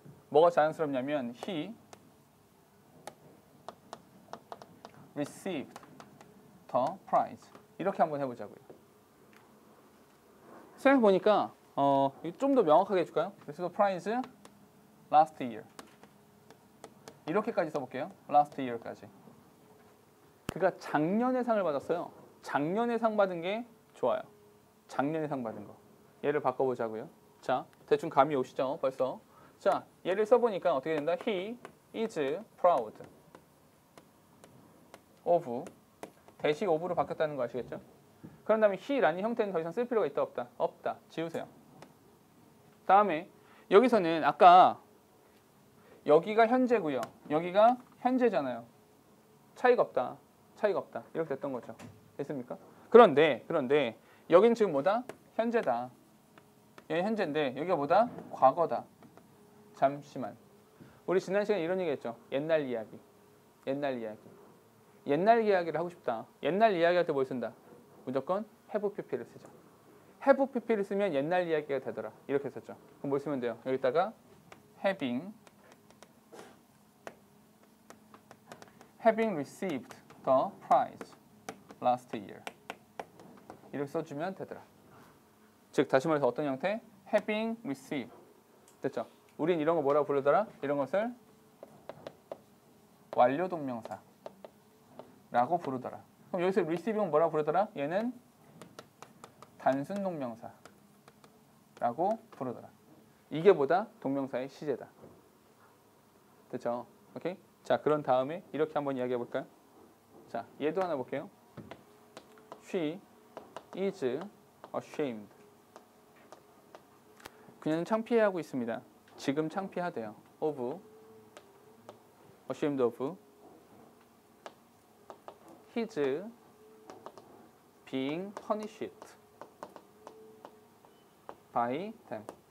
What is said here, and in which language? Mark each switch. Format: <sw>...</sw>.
<ko>뭐가 자랑스럽냐면</ko> <en>he received the prize.</en> <ko>이렇게 한번 해보자고요. 생각해보니까 좀 더 명확하게 해줄까요?</ko> <en>Received the prize last year.</en> <ko>이렇게까지 써볼게요.</ko> <en>last year</en> <ko>까지. 그가 작년에 상을 받았어요. 작년에 상 받은 게 좋아요. 작년에 상 받은 거. 얘를 바꿔보자고요. 자, 대충 감이 오시죠? 벌써. 자, 얘를 써보니까 어떻게 된다?</ko> <en>He is proud of.</en> <ko>대시 of로 바뀌었다는 거 아시겠죠? 그런 다음에 he라는 형태는 더 이상 쓸 필요가 있다 없다? 없다. 지우세요. 다음에 여기서는 아까 여기가 현재고요. 여기가 현재잖아요. 차이가 없다. 이렇게 됐던 거죠. 됐습니까? 그런데 여기는 지금 뭐다? 현재다. 여기 현재인데 여기가 뭐다? 과거다. 잠시만. 우리 지난 시간에 이런 얘기 했죠. 옛날 이야기. 옛날 이야기를 하고 싶다. 옛날 이야기할 때 뭘 쓴다? 무조건 have pp를 쓰죠. have pp를 쓰면 옛날 이야기가 되더라. 이렇게 썼죠. 그럼 뭘 쓰면 돼요? 여기다가 having</ko> <en>having received the prize last year.</en> <ko>이렇게 써주면 되더라. 즉 다시 말해서 어떤 형태?</ko> <en>having received.</en> <ko>됐죠? 우린 이런 거 뭐라고 부르더라? 이런 것을 완료 동명사라고 부르더라. 그럼 여기서 receiving은 뭐라고 부르더라? 얘는 단순 동명사라고 부르더라. 이게 보다 동명사의 시제다. 됐죠? 오케이? 자, 그런 다음에 이렇게 한번 이야기해 볼까요? 자, 얘도 하나 볼게요.</ko> <en>She is ashamed.</en> <ko>그녀는 창피해하고 있습니다. 지금 창피하대요.</ko> <en>of ashamed of his being punished by them.</en>